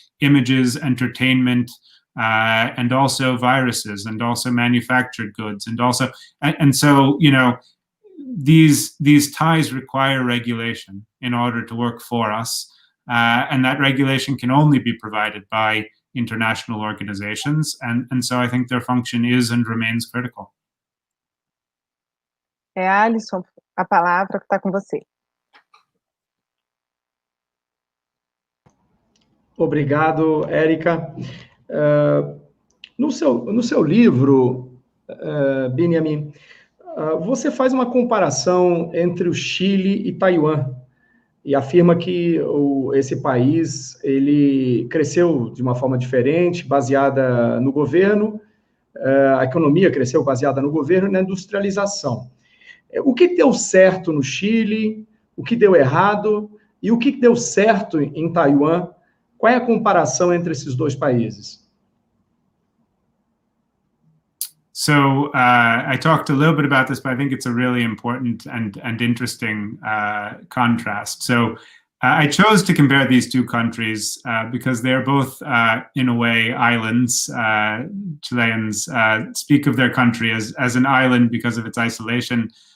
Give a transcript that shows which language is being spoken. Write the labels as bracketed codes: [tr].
[en] Images, entertainment, and also viruses, and also manufactured goods, and so these ties require regulation in order to work for us, and that regulation can only be provided by international organizations, and so I think their function is and remains critical. [pt] Alison, a palavra está com você. Obrigado, Érica. No seu livro, Binyamin, você faz uma comparação entre o Chile e Taiwan e afirma que esse país ele cresceu de uma forma diferente, baseada no governo, a economia cresceu baseada no governo e na industrialização. O que deu certo no Chile, o que deu errado e o que deu certo em Taiwan? Qual é a comparação entre esses dois países? [en] So I talked a little bit about this, but I think it's a really important and interesting contrast. So I chose to compare these two countries because they're both, in a way, islands. Chileans speak of their country as an island because of its isolation.